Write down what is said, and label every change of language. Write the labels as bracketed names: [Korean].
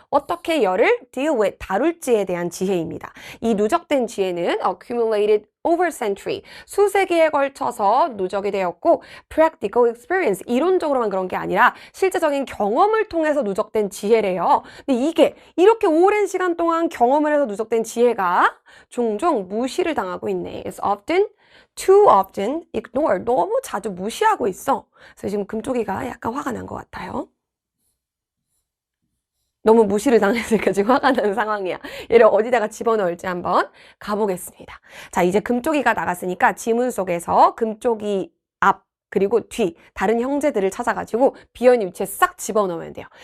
[Korean] 어떻게 열을 [English] deal with, [Korean] 다룰지에 대한 지혜입니다. 이 누적된 지혜는 [English] accumulated over century. [Korean] 수세기에 걸쳐서 누적이 되었고 [English] practical experience. [Korean] 이론적으로만 그런 게 아니라 실제적인 경험을 통해서 누적된 지혜래요. 근데 이게 이렇게 오랜 시간 동안 경험을 해서 누적된 지혜가 종종 무시를 당하고 있네. [English] It's often, too often ignored. [Korean] 너무 자주 무시하고 있어. 그래서 지금 금쪽이가 약간 화가 난 것 같아요. 너무 무시를 당했으니까 지금 화가 나는 상황이야. 얘를 어디다가 집어넣을지 한번 가보겠습니다. 자, 이제 금쪽이가 나갔으니까 지문 속에서 금쪽이 앞 그리고 뒤 다른 형제들을 찾아가지고 비어있는 위치에 싹 집어넣으면 돼요.